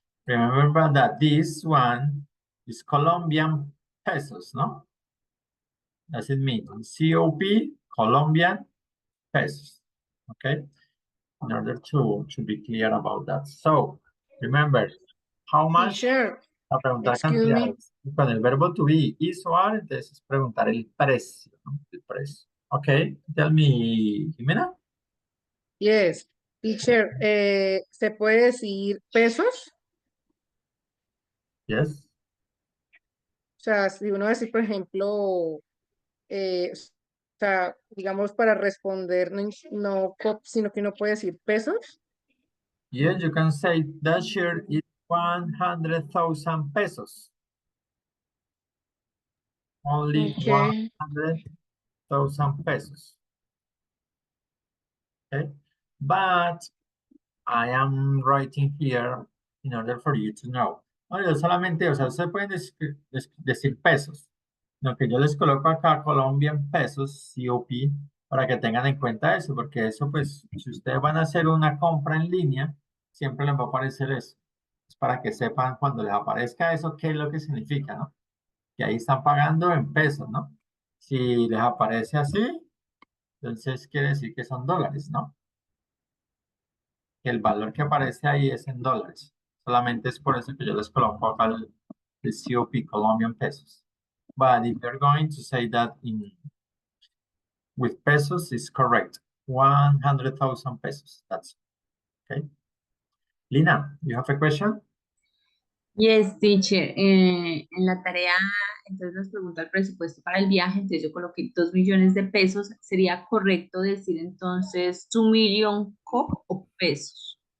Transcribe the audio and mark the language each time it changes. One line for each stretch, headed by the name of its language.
English: Remember that this one is Colombian pesos, no? Does it mean COP, Colombian pesos? Okay. In order to be clear about that. So, remember, how much? Teacher,
Spanish: A preguntar
English: excuse me.
Spanish: cantidades. Con el verbo to be, is o are, entonces es preguntar el precio, ¿no? El precio.
English: Okay, tell me, Jimena. Yes.
Spanish: Teacher, ¿se puede decir pesos?
English: Yes.
Spanish: O sea, si uno decir, por ejemplo, o sea, digamos, para responder, no, sino que uno puede decir pesos.
English: Yes, you can say that shirt is 100,000 pesos. Only Okay. 100,000 pesos. Okay, but I am writing here in order for you to know.
Spanish: No, yo solamente, o sea, ustedes pueden decir pesos. Lo que yo les coloco acá, Colombian pesos, COP, para que tengan en cuenta eso, porque eso, pues, si ustedes van a hacer una compra en línea, siempre les va a aparecer eso. Es para que sepan cuando les aparezca eso, qué es lo que significa, ¿no? Que ahí están pagando en pesos, ¿no? Si les aparece así, entonces quiere decir que son dólares, ¿no? Que el valor que aparece ahí es en dólares. Solamente es por eso que yo les coloco acá el COP, Colombian pesos.
English: But if you're going to say that with pesos, it's correct. 100,000 pesos. That's okay. Lina, you have a question? Yes, teacher.
Spanish: En la tarea, entonces nos pregunta el presupuesto para el viaje, entonces yo coloqué 2 millones de pesos. ¿Sería correcto decir entonces 2 million COP o pesos?